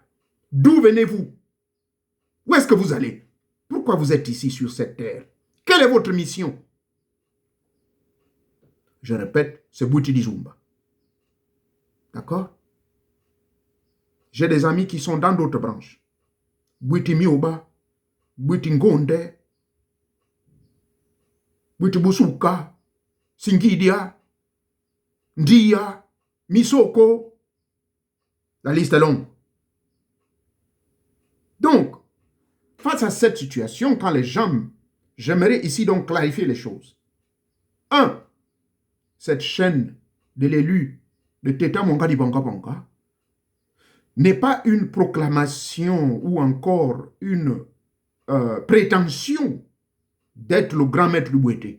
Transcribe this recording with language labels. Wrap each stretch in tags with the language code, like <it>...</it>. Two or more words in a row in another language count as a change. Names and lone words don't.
<fr>D'où venez-vous? Où est-ce que vous allez? Pourquoi vous êtes ici sur cette terre? Quelle est votre mission? Je répète, c'est Bouiti Dizumba. D'accord? J'ai des amis qui sont dans d'autres branches. Bouiti Mioba, Bouiti Ngonde, Bouiti Busuka, Singidia, Ndia, Misoko. La liste est longue. Donc, face à cette situation, quand les gens, j'aimerais ici donc clarifier les choses. 1. Cette chaîne de l'élu de Teta Mongadi Banga Banga n'est pas une proclamation ou encore une prétention d'être le grand maître du Bouité.</fr>